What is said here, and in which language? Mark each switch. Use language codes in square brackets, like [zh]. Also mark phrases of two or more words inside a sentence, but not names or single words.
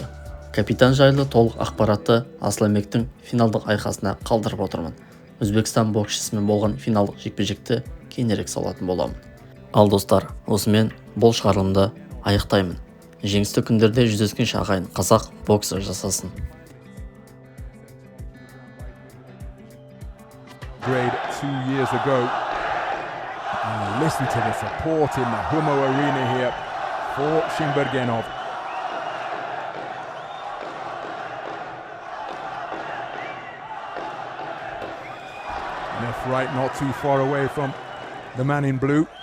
[kk] Капитан жайлы толық ақпаратты Асланбектің финалдық айқасына қалдырып отырмын. Өзбекстан боксшысымен болған финалдық жекпе-жекті кейінірек салатын боламын. Ал достар, осымен бұл шығарылымды аяқтаймын. Жеңісті күндерде жүздескенше ағайын қазақ боксы жасасын. [en] Grade 2 years ago. And listen to the support in the Humo Arena here for Shymbergenov. Left right not too far away from the man in blue.